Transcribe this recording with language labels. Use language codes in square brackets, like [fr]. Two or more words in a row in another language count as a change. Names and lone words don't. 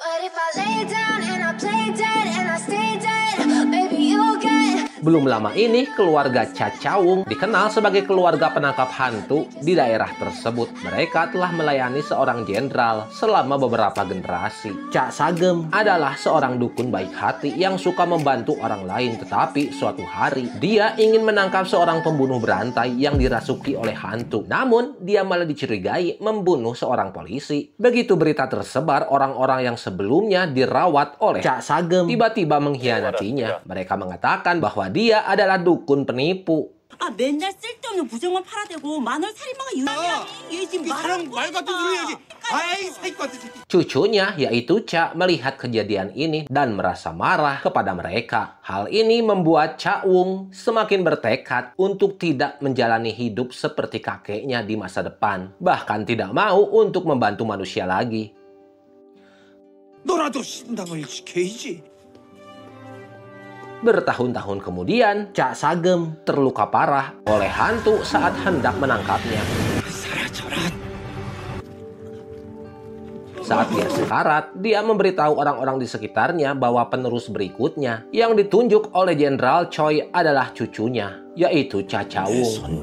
[en] if I lay down and I play dead and I stay dead, maybe you'll get. [id] Belum lama ini, keluarga Cha Cha-wung dikenal sebagai keluarga penangkap hantu di daerah tersebut. Mereka telah melayani seorang jenderal selama beberapa generasi. Cha Sagem adalah seorang dukun baik hati yang suka membantu orang lain. Tetapi suatu hari, dia ingin menangkap seorang pembunuh berantai yang dirasuki oleh hantu. Namun, dia malah dicurigai membunuh seorang polisi. Begitu berita tersebar, orang-orang yang sebelumnya dirawat oleh Cha Sagem tiba-tiba mengkhianatinya. Mereka mengatakan bahwa dia adalah dukun penipu. [ko] 맨날 쓸데없는 부정만 팔아대고 만월 살인마가 유명하니 얘 지금 말 같은 소리 해야지. 아이 사기 같은 새끼. [id] Cucunya yaitu Cha melihat kejadian ini dan merasa marah kepada mereka. Hal ini membuat Cha-wung semakin bertekad untuk tidak menjalani hidup seperti kakeknya di masa depan. Bahkan tidak mau untuk membantu manusia lagi. [ko] 너라도 신당을 지켜야지. [id] Bertahun-tahun kemudian, Cha Sagem terluka parah oleh hantu saat hendak menangkapnya. Saat dia sekarat, dia memberitahu orang-orang di sekitarnya bahwa penerus berikutnya yang ditunjuk oleh Jenderal Choi adalah cucunya, yaitu Cha Cha-wung.